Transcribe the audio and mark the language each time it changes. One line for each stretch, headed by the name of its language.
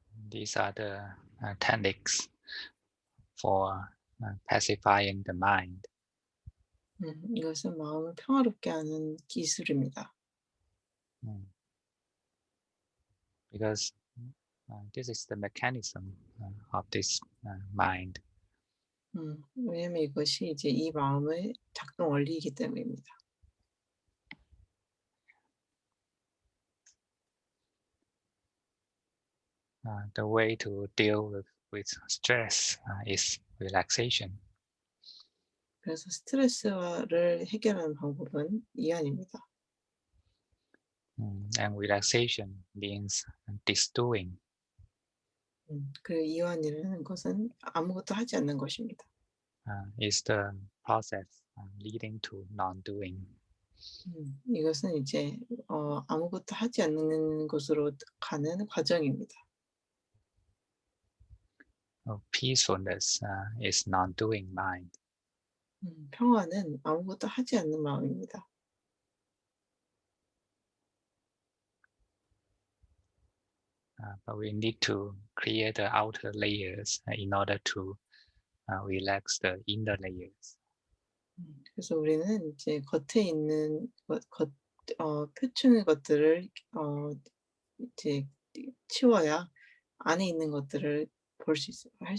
English: These are the techniques for pacifying the mind.
Korean: 이것은 마음을 평화롭게 하는 기술입니다.
English: Because this is the mechanism of this mind.
Korean: 왜냐하면 이것이 이제 이 마음의 작동 원리이기 때문입니다.
English: The way to deal with stress is relaxation.
Korean: 그래서 스트레스를 해결하는 방법은 이완입니다.
English: And relaxation means disdoing.
Korean: 그리고 이완이라는 것은 아무것도 하지 않는 것입니다.
English: Is the process leading to non-doing.
Korean: 이것은 이제 아무것도 하지 않는 것으로 가는 과정입니다.
English: Peacefulness is non-doing mind.
Korean: 평화는 아무것도 하지 않는 마음입니다.
English: But we need to clear the outer layers in order to relax the inner layers.
Korean: 그래서 우리는 이제 겉에 있는 표층의 것들을 이제 치워야 안에 있는 것들을 볼 수 있어요.